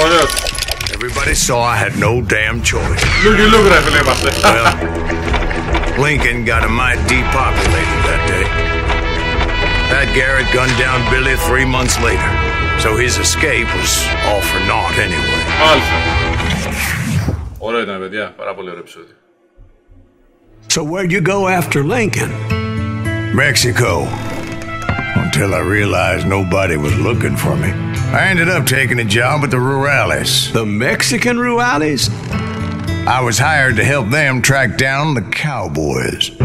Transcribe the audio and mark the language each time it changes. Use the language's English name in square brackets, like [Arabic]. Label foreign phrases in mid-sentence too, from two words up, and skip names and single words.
[English] Everybody saw I had no damn choice. Well, Lincoln got a mite depopulated that day. Pat Garrett gunned down Billy 3 months later, so his escape was all for naught anyway. [Greek] Μάλιστα. Ωραίο ήταν, παιδιά. Πάρα πολύ ωραίο επεισόδιο. [English] So where'd you go after Lincoln? Mexico. Until I realized nobody was looking for me. I ended up taking a job at the Rurales. The Mexican Rurales? I was hired to help them track down the cowboys.